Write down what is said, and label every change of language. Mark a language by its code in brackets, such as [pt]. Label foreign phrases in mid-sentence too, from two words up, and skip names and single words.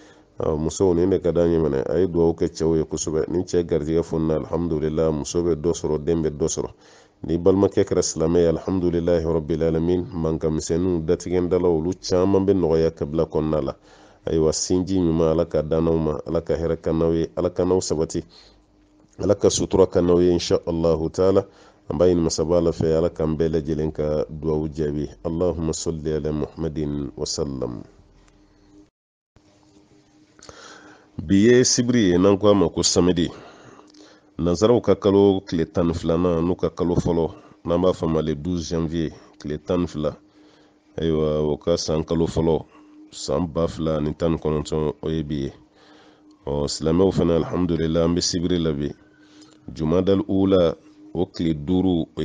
[bm] musow nin de ka d'an ye minɛ a ye duwawu kɛ cɛw ye kosɛbɛ ni cɛ garijɛgɛ fonina alhamdulillah muso bɛ dɔ sɔrɔ den bɛ dɔ sɔrɔ ni balimakɛ kɛra silamɛ ye [ar] alhamdulillahi rabbil alamin [bm] mankanmisɛnninw datigɛndala olu caman bɛ nɔgɔya kabila kɔnɔna la ayiwa sinji ɲuman ala ka dan n'aw ma ala ka hɛrɛ ka n'aw ye ala ka n'aw sabati ala ka sutura ka n'aw ye [ar] insha allahu taala [bm] an b'a ɲini masaba ala fɛ ala k'an bɛɛ lajɛlen ka duwawu jaabi [ar] allahumma salli ala muhammadin wasallam [bm] bi ye sibiri ye n'an ko a ma ko samedi nanzaraw ka kalo tile 12nan n'u ka kalo fɔlɔ n'an b'a fɔ ma [fr] le 12 janvier [bm] tile 12 ayiwa o ka san kalo fɔlɔ san 2019 o ye bi ye silamɛw fana alhamdulillah an bɛ sibiri la bi [ar] jumadal ula [bm] o tile 5 o